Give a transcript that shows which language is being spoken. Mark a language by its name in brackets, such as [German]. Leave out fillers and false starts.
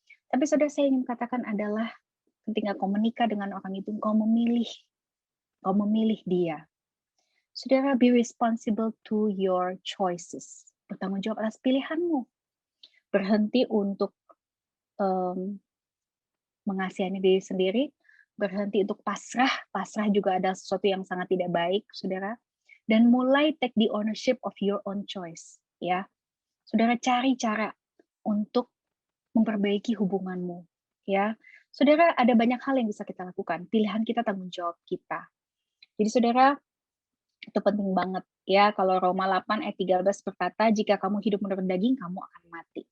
[Indonesian] Tapi saudara, saya ingin katakan adalah ketika kau menikah dengan orang itu, kau memilih dia. [English] Saudara, be responsible to your choices. [Indonesian] Bertanggung jawab atas pilihanmu. Berhenti untuk mengasihani diri sendiri, berhenti untuk pasrah. Pasrah juga adalah sesuatu yang sangat tidak baik, saudara. Dan mulai [English] take the ownership of your own choice, ya. [Indonesian] Saudara, cari cara untuk memperbaiki hubunganmu, ya. Saudara, ada banyak hal yang bisa kita lakukan. Pilihan kita, tanggung jawab kita. Jadi saudara, itu penting banget ya. Kalau Roma 8 ayat 13 berkata, jika kamu hidup menurut daging, kamu akan mati.